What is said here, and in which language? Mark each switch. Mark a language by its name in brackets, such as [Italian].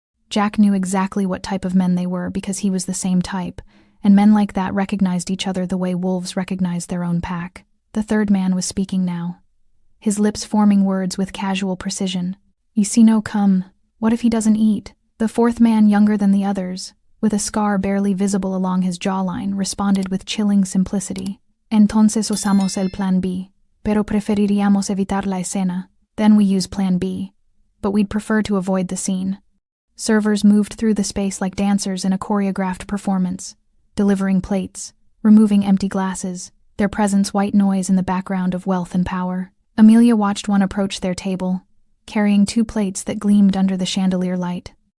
[English] Jack knew exactly what type of men they were because he was the same type, and men like that recognized each other the way wolves recognize their own pack. The third man was speaking now, his lips forming words with casual precision. You see no come. What if he doesn't eat? The fourth man, younger than the others, with a scar barely visible along his jawline, responded with chilling simplicity. [Spanish] Entonces usamos el plan B, pero preferiríamos evitar la escena. [English] Then we use plan B, but we'd prefer to avoid the scene. Servers moved through the space like dancers in a choreographed performance, delivering plates, removing empty glasses, their presence white noise in the background of wealth and power. Amelia watched one approach their table, carrying 2 plates that gleamed under the chandelier light.